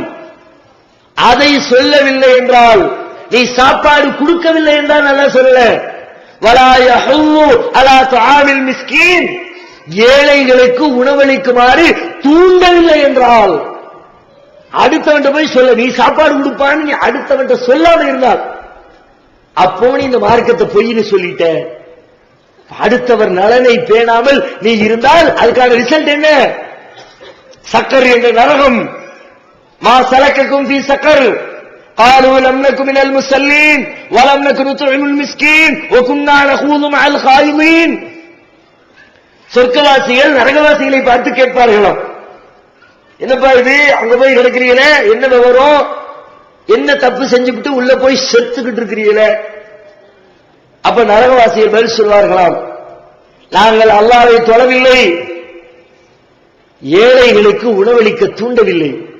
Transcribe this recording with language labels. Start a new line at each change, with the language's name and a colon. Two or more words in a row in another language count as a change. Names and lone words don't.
Tamil: அதை சொல்லவில்லை என்றால், நீ சாப்பாடு கொடுக்கவில்லை என்றால் நல்லா சொல்லல,
Arabic: ولا يحض على طعام المسكين,
Tamil: ஏழைகளுக்கு உணவளிக்குமாறு தூண்டவில்லை என்றால், அடுத்தவன்ட்ட போய் சொல்ல, நீ சாப்பாடு கொடுப்பான்னு நீ அடுத்தவன்ட்ட சொல்லாம இருந்தால் அப்போ நீ இந்த மார்க்கத்தை பொய்ன்னு சொல்லிட்ட. அடுத்தவர் நலனை பேணாமல் நீ இருந்தால் அதுக்கான ரிசல்ட் என்ன? சக்கர் என்ற நரகம்.
Arabic: ما سلككم في سقر قالوا لم نكن من المصلين ولم نكن نطعم المسكين وكنا نخوض مع الخائضين.
Tamil: சொர்க்கவாசிகள் நரகவாசிகளை பார்த்து கேட்பார்களாம், என்னப்பா இது, அங்க போய் கிடக்கிறீங்களே, என்ன விவரம், என்ன தப்பு செஞ்சுக்கிட்டு உள்ள போய் செத்துக்கிட்டு இருக்கிறீங்களே? அப்ப நரகவாசிகள் பதில் சொல்வார்களாம், நாங்கள் அல்லாஹ்வை தொழவில்லை, ஏழைகளுக்கு உணவளிக்க தூண்டவில்லை.